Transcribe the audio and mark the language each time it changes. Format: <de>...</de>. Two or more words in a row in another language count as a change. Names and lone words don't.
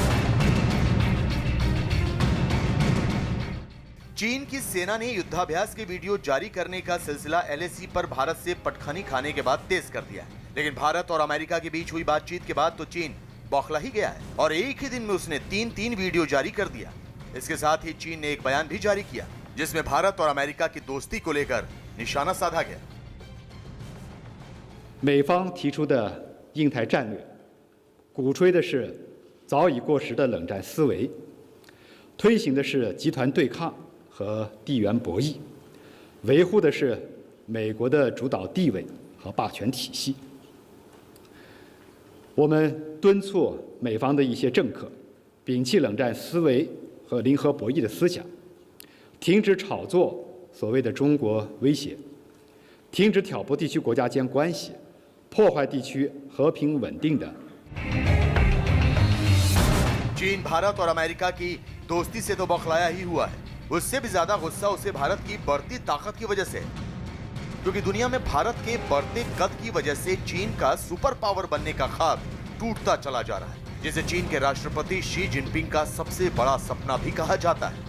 <hi>चीन की सेना ने युद्धाभ्यास के वीडियो जारी करने का सिलसिला LAC पर भारत से पटखनी खाने के बाद तेज कर दिया है। लेकिन भारत और अमेरिका के बीच हुई बातचीत के बाद तो चीन बौखला ही गया है और एक ही दिन में उसने 3 वीडियो जारी कर दिया। इसके साथ ही चीन ने एक बयान भी जारी किया, जिसमें भारत और अमेरिका की दोस्ती को लेकर निशाना साधा गया।</hi> <zh>美方提出的印太战略，鼓吹的是早已过时的冷战思维，推行的是集团对抗和地缘博弈，维护的是美国的主导地位和霸权体系。我们敦促美方的一些政客摒弃冷战思维和零和博弈的思想，停止炒作所谓的中国威胁，停止挑拨地区国家间关系，破坏地区和平稳定的。</zh> <hi>चीन भारत और अमेरिका की दोस्ती से तो बौखलाया ही हुआ है, उससे भी ज्यादा गुस्सा उसे भारत की बढ़ती ताकत की वजह से है, क्योंकि दुनिया में भारत के बढ़ते कद की वजह से चीन का</hi> <en>super power</en> <hi>बनने का ख्वाब टूटता चला जा रहा है, जिसे चीन के राष्ट्रपति शी जिनपिंग का सबसे बड़ा सपना भी कहा जाता है।</hi>